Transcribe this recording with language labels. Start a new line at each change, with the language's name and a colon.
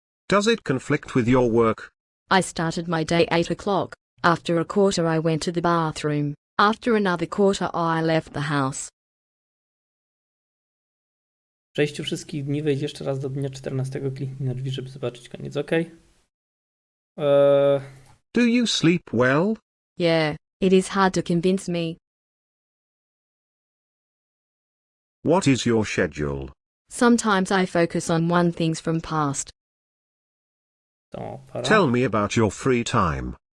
English: Does it conflict with your work? I started my day 8 o'clock. After a quarter I went to the bathroom. After another quarter I left the house.
Polish: W przejściu wszystkich dni wejdź jeszcze raz do dnia 14. Kliknij na drzwi, żeby zobaczyć koniec.
English: OK. Do you sleep well? Yeah, it is hard to convince me. What is your schedule? Sometimes I focus on one things from past. Tell me about your free time.